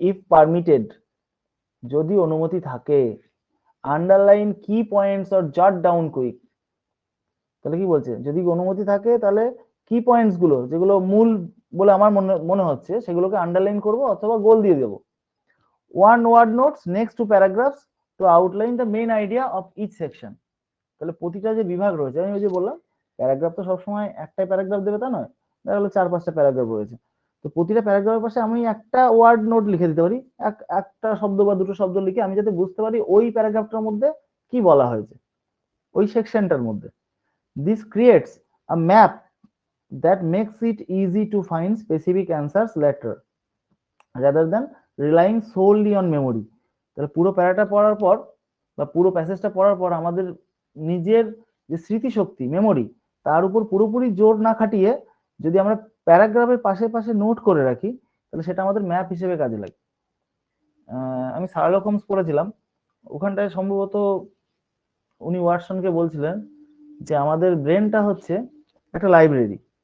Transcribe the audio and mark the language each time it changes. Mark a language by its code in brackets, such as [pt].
[en] if permitted, [bn] যদি অনুমতি থাকে, [en] Underline key points or jot down quick. [bn] তাহলে কি বলছে? যদি অনুমতি থাকে তাহলে কি পয়েন্টস গুলো যেগুলো মূল বলে আমার মনে মনে হচ্ছে সেগুলোকে আন্ডারলাইন করব অথবা গোল দিয়ে দেবো। [en] one word notes next to paragraphs to outline the main idea of each section. [bn] তাহলে প্রতিটা যে বিভাগ রয়েছে, আমি ওই যে বললাম প্যারাগ্রাফ তো সবসময় একটাই প্যারাগ্রাফ দেবে তা নয়, দেখা গেলো 4-5টা প্যারাগ্রাফ রয়েছে, তো প্রতিটা প্যারাগ্রাফের পাশে আমি একটা ওয়ার্ড নোট লিখে দিতে পারি, একটা শব্দ বা দুটো শব্দ লিখে, আমি যাতে বুঝতে পারি ওই প্যারাগ্রাফটার মধ্যে কি বলা হয়েছে ওই সেকশনটার মধ্যে। [en] This creates a map that makes it easy to find specific answers later rather than relying solely on memory. [bn] তাহলে পুরো প্যারাটা পড়ার পর বা পুরো প্যাসেজটা পড়ার পর আমাদের নিজের যে স্মৃতিশক্তি মেমোরি তার উপর পুরোপুরি জোর না খাটিয়ে যদি আমরা প্যারাগ্রাফের পাশে পাশে নোট করে রাখি তাহলে সেটা আমাদের ম্যাপ হিসেবে কাজে লাগে। আমি শার্লক হোমস পড়েছিলাম, ওখানটায় সম্ভবত উনি ওয়াটসনকে বলছিলেন যে আমাদের ব্রেনটা হচ্ছে একটা লাইব্রেরি।